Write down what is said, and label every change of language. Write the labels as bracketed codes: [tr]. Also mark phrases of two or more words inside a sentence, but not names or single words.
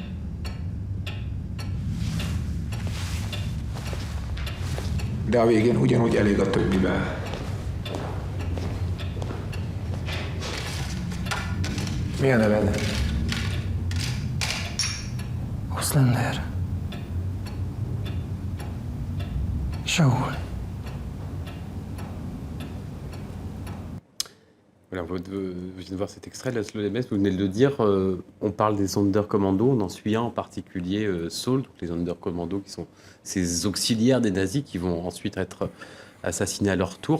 [hu] De a végén ugyanúgy elég a többivel. Mi a neved? Oszlander. Saul. [fr] Voilà, vous venez de voir cet extrait, Laszlo Nemes, vous venez de le dire, on parle des Sonderkommando, on en suit un en particulier, Saul, donc les Sonderkommando qui sont ces auxiliaires des nazis qui vont ensuite être assassinés à leur tour.